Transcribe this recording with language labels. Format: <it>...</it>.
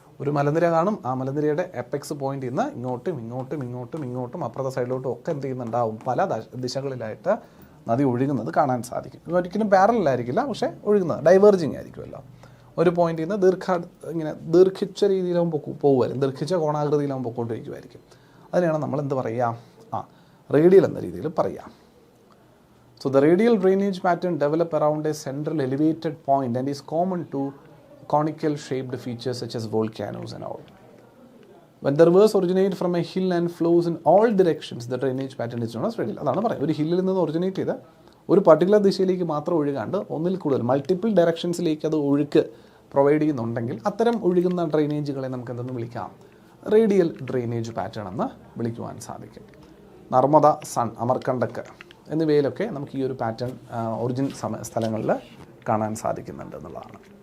<ml>ഒരു മലനിര കാണും, ആ മലനിരയുടെ എപ്പെക്സ് പോയിന്റിൽ നിന്ന് ഇങ്ങോട്ടും അപ്പുറത്തെ സൈഡിലോട്ടും ഒക്കെ എന്ത് ചെയ്യുന്നുണ്ടാവും, പല ദിശകളിലായിട്ട് നദി ഒഴുകുന്നത് കാണാൻ സാധിക്കും. ഒരിക്കലും പാരലായിരിക്കില്ല, പക്ഷേ ഒഴുകുന്നത് ഡൈവേർജിങ് ആയിരിക്കുമല്ലോ. ഒരു പോയിന്റിൽ നിന്ന് ഇങ്ങനെ ദീർഘിച്ച രീതിയിലാകുമ്പോൾ പോകുമായിരിക്കും, ദീർഘിച്ച കോണാകൃതിയിലാകുമ്പോൾ പൊക്കോണ്ടിരിക്കുമായിരിക്കും. അതിനെയാണ് നമ്മൾ എന്ത് പറയുക, റേഡിയൽ എന്ന രീതിയിൽ പറയാം.</ml> <en>So the radial drainage pattern develop around a central elevated point and is common to conical shaped features such as volcanoes and all. When the rivers originate from a hill and flows in all directions, the drainage pattern is known as radial.</en> <ml>അതാണ് പറയുന്നത്. ഒരു ഹില്ലിൽ നിന്ന് originate ചെയ്ത് ഒരു particular ദിശയിലേക്ക് മാത്രം ഒഴുകാണ്ട് ഒന്നിൽ കൂടുതൽ മൾട്ടിപ്പിൾ ഡയറക്ഷൻസിലേക്ക് അത് ഒഴുക്ക് പ്രൊവൈഡ് ചെയ്യുന്നുണ്ടെങ്കിൽ അത്തരം ഒഴുകുന്ന ഡ്രെയിനേജുകളെ നമുക്ക് എന്തെന്ന് വിളിക്കാം, റേഡിയൽ ഡ്രെയിനേജ് പാറ്റേൺ എന്ന് വിളിക്കുവാൻ സാധിക്കും. നർമ്മദ, സൺ, അമർകണ്ടക്ക് എന്നിവയിലൊക്കെ നമുക്ക് ഈ ഒരു പാറ്റേൺ ഒറിജിൻ സ്ഥലങ്ങളിൽ കാണാൻ സാധിക്കുന്നുണ്ട് എന്നുള്ളതാണ്.</ml>